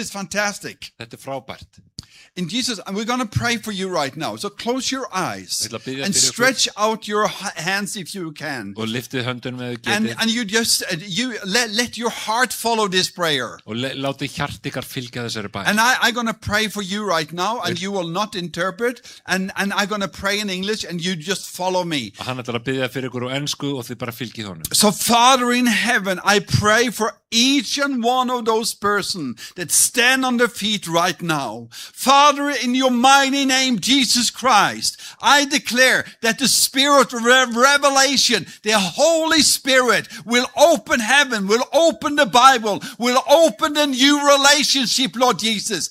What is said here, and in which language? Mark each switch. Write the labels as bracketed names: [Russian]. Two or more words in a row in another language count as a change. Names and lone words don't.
[Icelandic] Þetta er frábært. [English] In Jesus, and we're going to pray for you right now. So close your eyes [Icelandic] Ég ætla að biðja [English] and [Icelandic] fyrir ykkur. [English] stretch out your hands if you can. [Icelandic] Og liftið höndunum eða [English] And [Icelandic] getið [English] you just let your heart follow this prayer. [Icelandic] og látið hjart ykkar fylgja þessari bæn. [English] And I'm going to pray for you right now, and you will not interpret. And I'm going to pray in English, and you just follow me. [Icelandic] Og hann ætlar að biðja fyrir ykkur á ensku og þið bara fylgið honum. [English] So, Father in heaven, I pray for each and one of those persons that stand on their feet right now. Father, in your mighty name, Jesus Christ, I declare that the spirit of revelation, the Holy Spirit, will open heaven, will open the Bible, will open the new relationship, Lord Jesus.